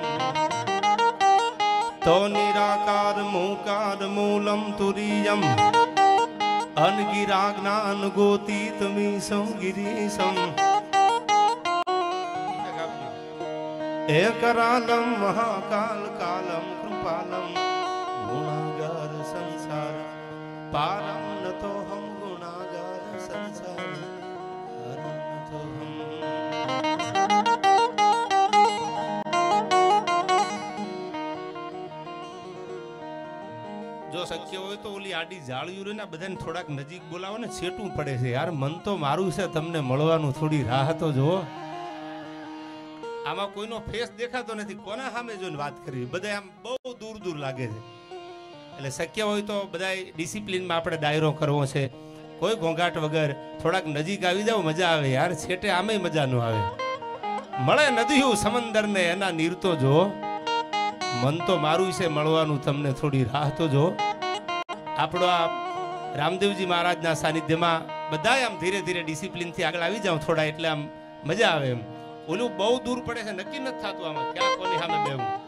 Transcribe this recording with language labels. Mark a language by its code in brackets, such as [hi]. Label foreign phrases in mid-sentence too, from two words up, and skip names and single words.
[sa] तो निराकार मूकार मूलम तुरीयम अनगिराज्ञान गोतीतमीशं गिरीशम एकरालम महाकाल कालम कृपालम गुणागार संसार पारम न तो हम गुणागार संसार पारम न तो हम। [gu] જો શક્ય હો તો ઓલી આડી જાળિયું રે ના બધાને થોડાક નજીક બોલાવો ને છેટું પડે છે યાર મન તો મારું છે તમને મળવાનું થોડી રાહ તો જો આમાં કોઈનો ફેસ દેખાતો નથી કોના સામે જોઈને વાત કરવી બધા આમ બહુ દૂર દૂર લાગે છે એટલે શક્ય હોય તો બધા ડિસિપ્લિનમાં આપણે ડાયરો કરવો છે કોઈ ઘોંઘાટ વગર થોડાક નજીક આવી જાવ મજા આવે યાર છેટે આમે મજા ન આવે મળે નદીયું સમંદરને એના નીર તો જો મન તો મારું છે મળવાનું તમને થોડી રાહ તો જો આપણો આ રામદેવજી મહારાજના સાનિધ્યમાં બધા આમ ધીરે ધીરે ડિસિપ્લિનથી આગળ આવી જાવ થોડા એટલે આમ મજા આવે એમ ઓલું બહુ દૂર પડે છે નક્કી નથી થતું આમાં ક્યાં કોની સામે બેવું